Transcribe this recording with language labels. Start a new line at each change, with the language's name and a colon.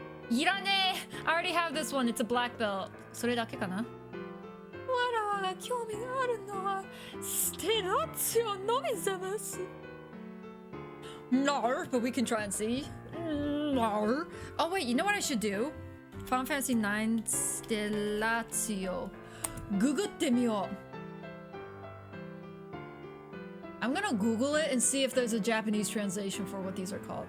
Japanese: いらねえ
English: I already have this one. It's a black belt.
Japanese: それだけかなわらわが興味があるのはステラツィオのみざます。
English: No, but we can try and see. No. Oh wait, you know what I should do?
Japanese: Final Fantasy 9 Stellatio. ググってみよう。
English: I'm gonna Google it and see if there's a Japanese translation for what these are called.